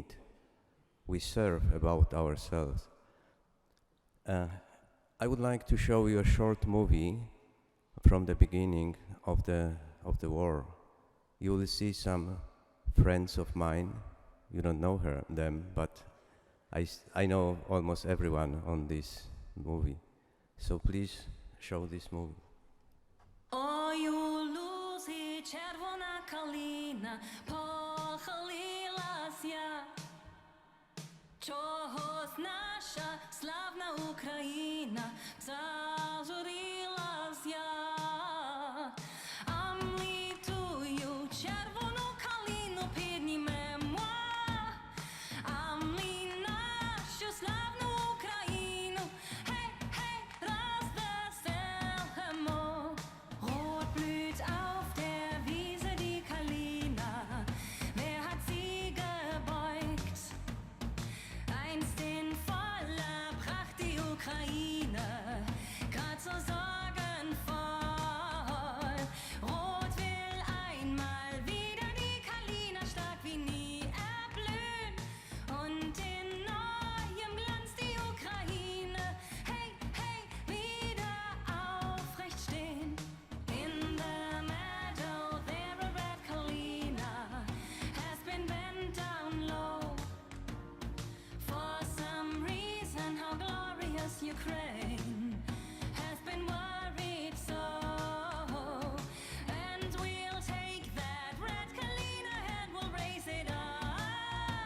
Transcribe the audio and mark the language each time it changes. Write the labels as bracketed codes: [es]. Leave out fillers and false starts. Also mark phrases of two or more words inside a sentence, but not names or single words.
[en] We serve about ourselves. I would like to show you a short movie from the beginning of the war. You will see some friends of mine. You don't know them, but I know almost everyone on this movie. So please show this movie. [uk] Ой, у лузі червона калина похилилася, чогось наша славна Україна зажурилася. А ми тую червону калину піднімемо, а ми нашу славну Україну, гей, гей, розвеселимо. [de] Rot blüht auf der Wiese die Kalina, wer hat sie gebeugt? Einst in voller Pracht die Ukraine, grad so sorgenvoll. Rot will einmal wieder die Kalina stark wie nie erblühen und in neuem Glanz die Ukraine, hey, hey, wieder aufrecht stehen. [en] In the meadow there a red Kalina has been bent down low. For some reason how glorious Ukraine has been worried so. And we'll take that red Kalina and we'll raise it up.